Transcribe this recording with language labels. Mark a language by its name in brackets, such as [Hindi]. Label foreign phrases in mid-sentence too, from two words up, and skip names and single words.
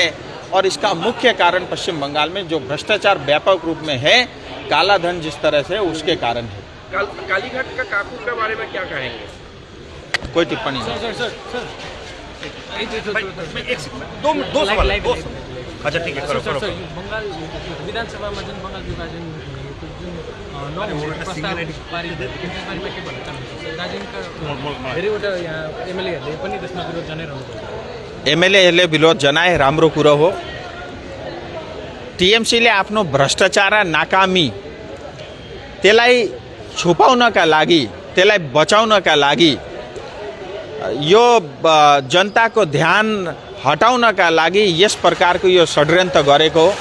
[Hindi] और इसका मुख्य कारण पश्चिम बंगाल में जो भ्रष्टाचार व्यापक रूप में है, काला धन जिस तरह से उसके कारण है। कालीघाट का काकू के बारे में क्या कहेंगे? कोई टिप्पणी नहीं। दो सवाल। अच्छा ठीक है, करो। बंगाल विधानसभा में बंगाल विभाजन [Nepali] पारित भयो त्यसबारेमा के भन्न चाहनुहुन्छ दार्जिलिङका धेरैवटा यहाँ एमएलएहरूले पनि त्यसमा विरोध जनाइरहनु भएको एमएलएहरूले विरोध जनाए राम्रो कुरो हो। टिएमसीले आफ्नो भ्रष्टाचार र नाकामी त्यसलाई छुपाउनका लागि, त्यसलाई बचाउनका लागि, यो जनताको ध्यान हटाउनका लागि यस प्रकारको यो षड्यन्त्र गरेको हो।